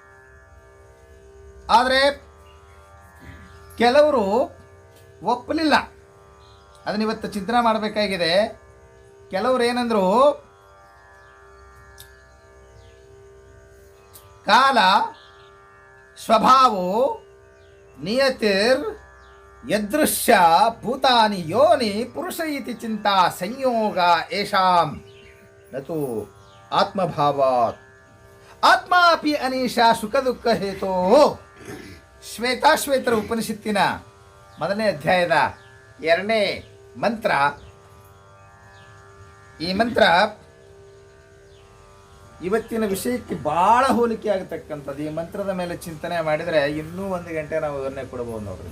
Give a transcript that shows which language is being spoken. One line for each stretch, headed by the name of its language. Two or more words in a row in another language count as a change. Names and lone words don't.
Kannada: ಆದ್ರೆ ಕೆಲವರು ಒಪ್ಪಲಿಲ್ಲ. ಅದನ್ನ ಇವತ್ತು ಚಿಂತನೆ ಮಾಡಬೇಕಾಗಿದೆ. ಕೆಲವರು ಏನಂದ್ರು,
Sanskrit: ಕಾಲ ಸ್ವಭಾವೋ ನಿಯತಿರ್ ಯದೃಶ್ಯ ಭೂತಾನಿ ಯೋನಿ ಪುರುಷ ಇತಿ ಚಿಂತಾ ಸಂಯೋಗ ಏಷಾಂ ನತು ಆತ್ಮಭಾವಾತ್ ಆತ್ಮಾಪಿ ಅನೀಶಾ ಸುಖ ದುಃಖ ಹೇತೋ.
Kannada: ಶ್ವೇತಾಶ್ವೇತರ ಉಪನಿಷತ್ತಿನ 1ನೇ ಅಧ್ಯಾಯದ 2ನೇ ಮಂತ್ರ. ಈ ಮಂತ್ರ ಇವತ್ತಿನ ವಿಷಯಕ್ಕೆ ಬಹಳ ಹೋಲಿಕೆ ಆಗತಕ್ಕಂಥದ್ದು. ಈ ಮಂತ್ರದ ಮೇಲೆ ಚಿಂತನೆ ಮಾಡಿದರೆ ಇನ್ನೂ 1 ಗಂಟೆ ನಾವು ಅದನ್ನೇ ಕೊಡಬಹುದು ನೋಡ್ರಿ.